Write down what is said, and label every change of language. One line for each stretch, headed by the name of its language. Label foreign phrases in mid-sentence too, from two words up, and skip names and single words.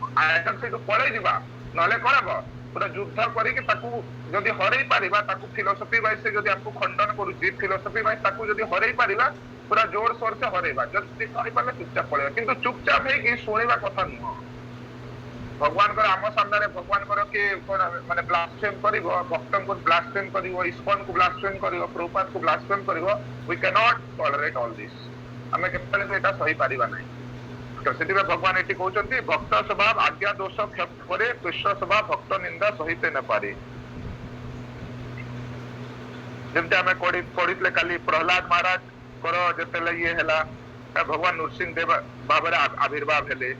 Odia: ଆଇଦର ସେଇଠୁ ପଳେଇ ଯିବା, ନହେଲେ କଣ ହବ, ପୁରା ଯୁଦ୍ଧ କରିକି ତାକୁ ଯଦି ହରେଇ ପାରିବା, ତାକୁ
English: philosophy wise
Odia: ସେ ଯଦି ଆମକୁ ଖଣ୍ଡନ କରୁଛି,
English: philosophy wise
Odia: ତାକୁ ଯଦି ହରେଇ ପାରିବା, ପୁରା ଜୋର ସୋର ସେ ହରେଇବା। ଯଦି କରିପାରିଲେ ଚୁପଚାପ ପଳେଇବା, କିନ୍ତୁ ଚୁପଚାପ ହେଇକି ଶୁଣିବା କଥା ନୁହଁ। ଭଗବାନଙ୍କର ଆମ ସାମ୍ନାରେ ଭଗବାନଙ୍କର କିଏ କଣ ମାନେ ବ୍ଲାସଫେମ କରିବ, ଭକ୍ତଙ୍କୁ ବ୍ଲାସଫେମ କରିବ, ଇସ୍କନକୁ ବ୍ଲାସଫେମ କରିବ, ପ୍ରଭୁପାଦକୁ ବ୍ଲାସଫେମ କରିବ,
English: we cannot tolerate all this।
Odia: ଆମେ କେତେବେଳେ ବି ଏଟା ସହିପାରିବା ନାହିଁ। ତ ସେଥିପାଇଁ ଭଗବାନ ଏଠି କହୁଛନ୍ତି,
Bangla: ভক্ত স্বভাব আজ্ঞা দোষ পরে, কৃষ্ণ স্বভাব ভক্ত নিন্দা সহিতে না পারে।
Odia: ଯେମିତି ଆମେ ପଢିଥିଲେ କାଲି, ପ୍ରହ୍ଲାଦ ମହାରାଜଙ୍କର ଯେତେବେଳେ ଇଏ ହେଲା, ଭଗବାନ ନୃସିଂହ ଦେବ ଭାବରେ ଆବିର୍ଭାବ ହେଲେ।